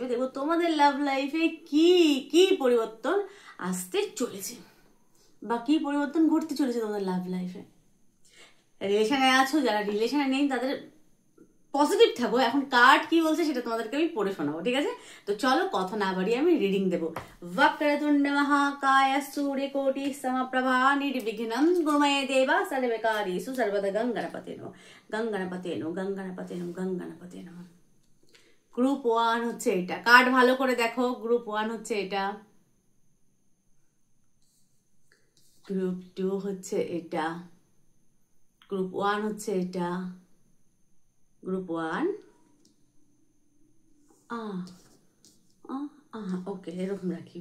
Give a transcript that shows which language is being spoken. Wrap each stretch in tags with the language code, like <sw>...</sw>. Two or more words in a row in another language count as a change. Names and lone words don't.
<bn>দেখবো তোমাদের</bn> <en>love life</en> <bn>কি কি পরিবর্তন আসতে চলেছে বা কি পরিবর্তন ঘটতে চলেছে তোমাদের</bn> <en>love life.</en> <bn>রিলেশনে আছো, যারা রিলেশনে নেই তাদের পজিটিভ থাকো। এখন কার্ড কি বলছে সেটা তোমাদেরকে আমি পড়ে শোনাবো, ঠিক আছে? তো চলো কথা না বাড়িয়ে আমি রিডিং দেবো।</bn> <sa>वक्रतुण्ड महाकाय सूर्यकोटि समप्रभा निर्विघ्नं गुरुमे देवा सर्वकार्येषु सर्वदा गंगणपते नमः गंगणपते नमः गंगणपते नमः गंगणपते नमः।</sa> <bn>গ্রুপ 1 হচ্ছে এটা। কার্ড ভালো করে দেখো, গ্রুপ 1 হচ্ছে এটা, গ্রুপ 2 হচ্ছে এটা, গ্রুপ 1 হচ্ছে এটা, গ্রুপ 1 ওকে, এরকম রাখি।</bn>